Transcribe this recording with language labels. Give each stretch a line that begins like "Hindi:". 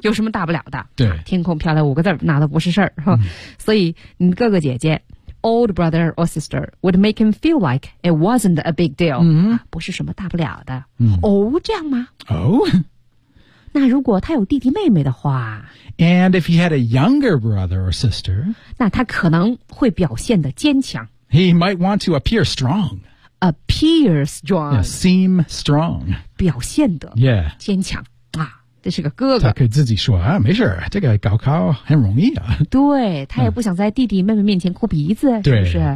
Chinese: 有什么大不了的？对，天空飘来五个字，那都不是事儿，哈、嗯。所以你哥哥姐姐
English: ，old brother or sister would make him feel like it wasn't a big deal，嗯，
Chinese: 不是什么大不了的。嗯、哦，这样吗？哦，那如果他有弟弟妹妹的话
English: ，and if he had a younger brother or sister，
Chinese: 那他可能会表现得坚强。
English: He might want to appear strong。 Appear strong. Yeah, seem strong.
Chinese: 表现得
English: yeah.
Chinese: 坚强、啊、这是个哥哥。他可以自己说啊，没事，这个高考很容易啊。对，他也不想在弟弟妹妹面前哭鼻子，嗯、是不是？